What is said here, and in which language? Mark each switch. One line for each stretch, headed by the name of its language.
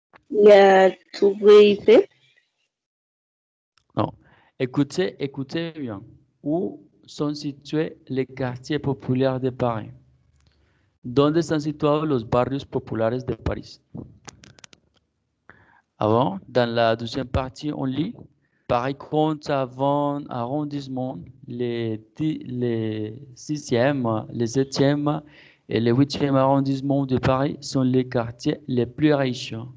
French: La Tour Eiffel. Non. Écoutez bien. Où sont situés les quartiers populaires de Paris?
Spanish: ¿Dónde están situados los barrios populares de París?
French: Avant, dans la deuxième partie, on lit. Paris compte avant arrondissement les 6e, les 7e et les 8e arrondissements de Paris sont les quartiers les plus riches.